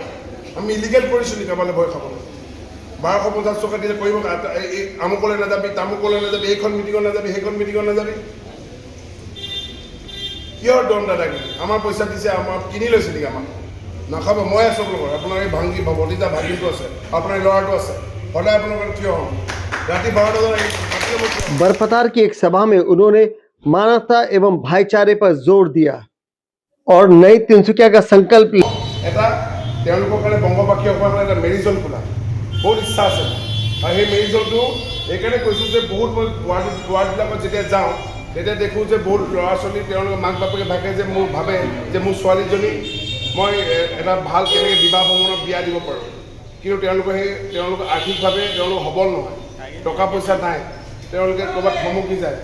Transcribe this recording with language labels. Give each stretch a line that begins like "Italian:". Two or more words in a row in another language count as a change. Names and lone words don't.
Assamese: আমি ইলিগেল কৰিছোঁ নেকি কাৰোবালৈ ভয় খাবলৈ? 1250 টকা দিলে কৰিব, আমুকলৈ নাযাবি, তামুকলৈ নাযাবি, এইখন মিটিঙত নাযাবি, সেইখন মিটিঙত নাযাবি। কিহৰ দম দাদাগিৰি? আমাৰ পইচা দিছে, আমাৰ কিনি লৈছে নেকি? আমাক নাখাব। মই আছোঁ আপোনালোকৰ, আপোনাৰ এই ভাংগী ভতিজা ভাগিনটো আছে, আপোনাৰ এই ল'ৰাটো আছে, সদায় আপোনালোকৰ থিয় হ'ম। ৰাতি 12 বজাত
Hindi: बरपतार की एक सभा में उन्होंने मानवता एवं भाईचारे पर जोर दिया और नई तिनसुकिया का संकल्प
Assamese: এটা তেওঁলোকৰ কাৰণে বংগবাসীসকলৰ এটা মেৰিজল খোলা বহুত ইচ্ছা আছে। আৰু সেই মেৰিজলটো এইকাৰণে কৈছোঁ যে বহুত মই ৱাৰ্ডবিলাকত যেতিয়া যাওঁ তেতিয়া দেখোঁ যে বহুত ল'ৰা ছোৱালী তেওঁলোকৰ মাক বাপেকে ভাবে যে মোৰ ছোৱালীজনী মই এটা ভাল কেনেকৈ বিবাহ ভ্ৰমণত বিয়া দিব পাৰোঁ, কিন্তু তেওঁলোকৰ আৰ্থিকভাৱে তেওঁলোক সবল নহয়, টকা পইচা নাই, তেওঁলোকে ক'ৰবাত থমকি যায়।